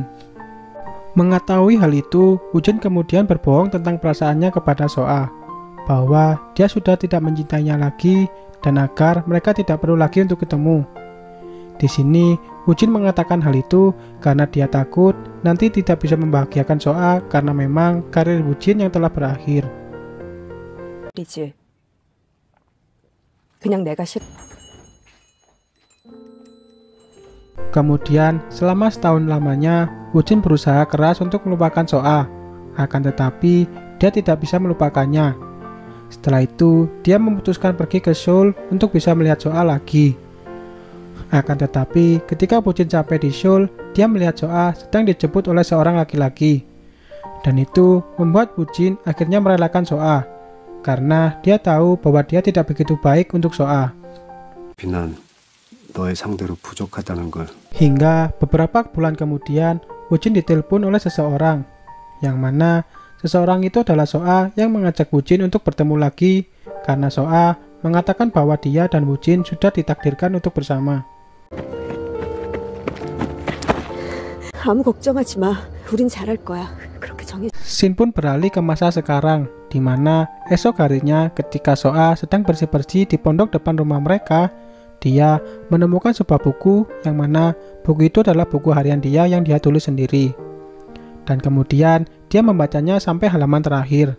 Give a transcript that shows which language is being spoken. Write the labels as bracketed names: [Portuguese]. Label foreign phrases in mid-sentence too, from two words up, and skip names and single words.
[Indonesian] Mengetahui hal itu, Woo-jin kemudian berbohong tentang perasaannya kepada Soa, bahwa dia sudah tidak mencintainya lagi dan agar mereka tidak perlu lagi untuk ketemu. Di sini, Woo-jin mengatakan hal itu karena dia takut nanti tidak bisa membahagiakan Soa karena memang karir Woo-jin yang telah berakhir. [Korean] 그냥 내가 싫. [Indonesian] Kemudian, selama setahun lamanya, Woo-jin berusaha keras untuk melupakan Soa. Akan tetapi, dia tidak bisa melupakannya. Setelah itu, dia memutuskan pergi ke Seoul untuk bisa melihat Soa lagi. Akan tetapi, ketika Woo-jin sampai di Seoul, dia melihat Soa sedang dijemput oleh seorang laki-laki. Dan itu membuat Woo-jin akhirnya merelakan Soa, karena dia tahu bahwa dia tidak begitu baik untuk Soa. [Korean] 너의 상대로 부족하다는 걸. [Indonesian] Hingga beberapa bulan kemudian, Woo-jin ditelepon oleh seseorang, yang mana seseorang itu adalah Soa yang mengajak Woo-jin untuk bertemu lagi, karena Soa mengatakan bahwa dia dan Woo-jin sudah ditakdirkan untuk bersama. [Korean] 아무 걱정하지 마. 우린 잘할 거야. 그렇게 정해. [Indonesian] Shin pun beralih ke masa sekarang, di mana esok harinya ketika Soa sedang bersih-bersih di pondok depan rumah mereka, dia menemukan sebuah buku yang mana buku itu adalah buku harian dia yang dia tulis sendiri. Dan kemudian dia membacanya sampai halaman terakhir.